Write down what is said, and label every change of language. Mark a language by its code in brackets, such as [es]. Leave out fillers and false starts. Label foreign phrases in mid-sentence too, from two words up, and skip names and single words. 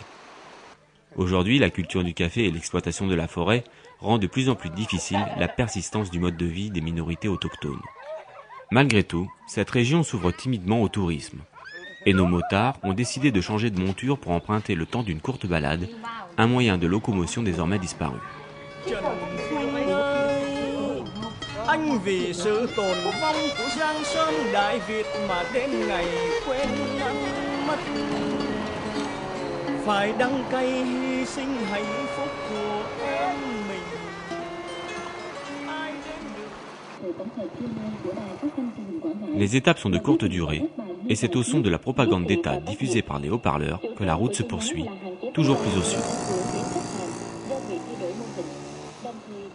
[fr] Aujourd'hui, la culture du café et l'exploitation de la forêt rend de plus en plus difficile la persistance du mode de vie des minorités autochtones. Malgré tout, cette région s'ouvre timidement au tourisme. Et nos motards ont décidé de changer de monture pour emprunter le temps d'une courte balade, un moyen de locomotion désormais disparu. [vi] Anh vì sự tồn vong của Giang Sơn Đại Việt mà đến ngày quên mất. Phải đắng cay hy sinh hạnh phúc của em mình. [fr] Les étapes sont de courte durée, et c'est au son de la propagande d'État diffusée par les haut-parleurs que la route se poursuit, toujours plus au sud.